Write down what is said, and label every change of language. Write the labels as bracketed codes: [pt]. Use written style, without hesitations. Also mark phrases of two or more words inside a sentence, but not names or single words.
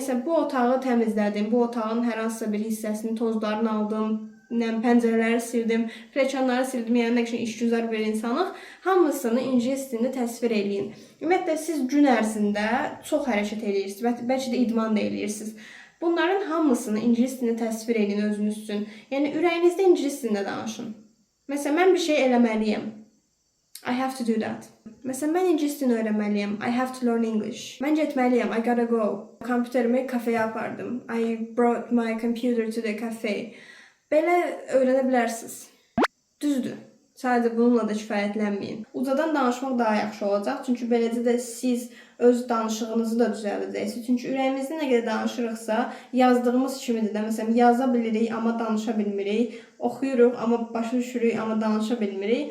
[az] Yəni, bu otağı təmizlədim, bu otağın hər hansısa bir hissəsini, tozlarını aldım, pəncərələri sildim, pilləkənləri sildim, yəni nə qədər işgüzar bir insanıq. Hamısını ingilis dilində təsvir eləyin. Ümumiyyətlə, siz gün ərzində çox hərəkət eləyirsiniz, bəlkə də idman da eləyirsiniz. Bunların hamısını ingilis dilində təsvir edin özünüz üçün. Yəni, ürəyinizdə ingilis dilində danışın. Məsələn, mən bir şey eləməliyəm. [en] I have to do that. [az] Məsələn, mən ingilis dilini öyrənməliyəm. [en] I have to learn English. [az] Mən getməliyəm. [en] I gotta go. [az] Kompüterimi kafeyə apardım. [en] I brought my computer to the cafe. [az] Belə öyrənə bilərsiniz. Düzdür. Sadəcə bununla da kifayətlənməyin. Ucadan danışmaq daha yaxşı olacaq. Çünki beləcə də siz öz danışığınızı da düzəldəcəksiniz. Çünki ürəyimizdə nə qədər danışırıqsa, yazdığımız kimidir də. Məsələn, yaza bilirik, amma danışa bilmirik. Oxuyuruq, amma başa düşürük, amma danışa bilmirik.